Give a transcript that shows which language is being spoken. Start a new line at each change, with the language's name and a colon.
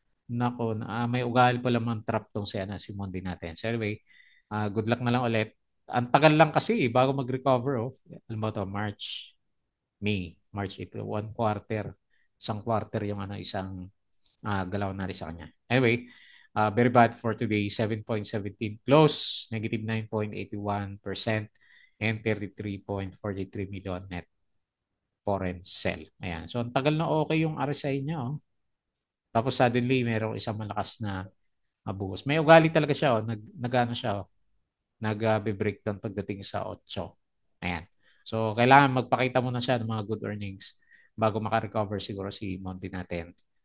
Filipino: Nako, may ugali pala mang trap tong si Mondi natin.
English: So anyway, good luck
Filipino: na lang ulit. Ang tagal lang kasi bago mag-recover. Alam mo to, March, April, 1 quarter. Isang quarter yung isang galaw natin sa kanya.
English: Anyway, very bad for today. 7.17 close, negative 9.81% and 33.43 million net foreign sell.
Filipino: Ayan. So, ang tagal na okay yung RSI niya. Tapos suddenly, merong isang malakas na buhos. May ugali talaga siya. Nag-ano siya. Nag-breakdown pagdating sa 8. Ayan. So, kailangan magpakita muna siya ng mga good earnings bago makarecover siguro si Monty natin.